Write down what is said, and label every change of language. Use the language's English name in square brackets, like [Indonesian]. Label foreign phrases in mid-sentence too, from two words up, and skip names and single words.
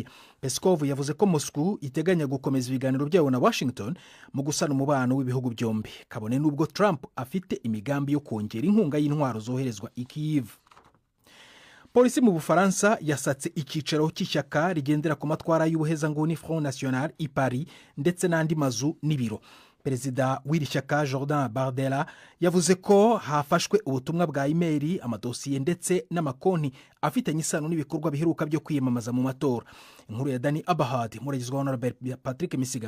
[Kinyarwanda] Peskov yavuze ko Moscow iteganya gukomeza ibiganiro byayo na Washington mu gusana umubano w'ibihugu byombi, kabone nubwo Trump afite imigambi yo kongera inkunga y'intwaro zoherezwa i Kyiv. Polisi mu Bufaransa yasatse icyicaro cy'ishyaka rigendera ku matwara y'ubuhezanguni Front National i Paris ndetse n'andi mazu n'ibiro. Perezida w'iri shyaka Jordan Bardella yavuze ko hafashwe ubutumwa bwa email, amadosiye ndetse n'amakonti afitanye isano n'ibikorwa biheruka byo kwiyamamaza mu matora. Inkuru ya Dani Abahad muragezwaho na Patrick Misigaro.